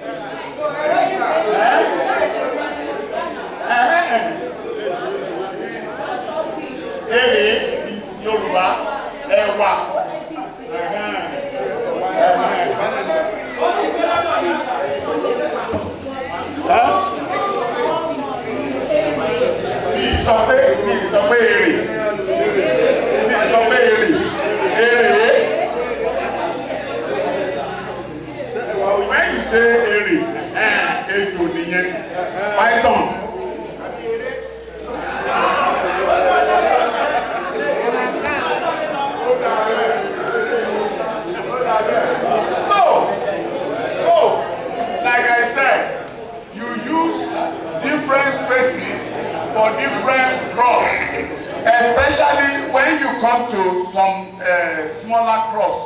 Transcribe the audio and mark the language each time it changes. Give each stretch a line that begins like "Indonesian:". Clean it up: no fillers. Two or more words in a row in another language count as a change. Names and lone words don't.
Yoruba: Èrè is Yorùbá ẹ̀wà. Mi sọ pé èrè.
English: When you say èrè,
Yoruba: ejò nìyẹn,
English: python. So, like I said, you use different species for different crops, especially when you come to some smaller crops.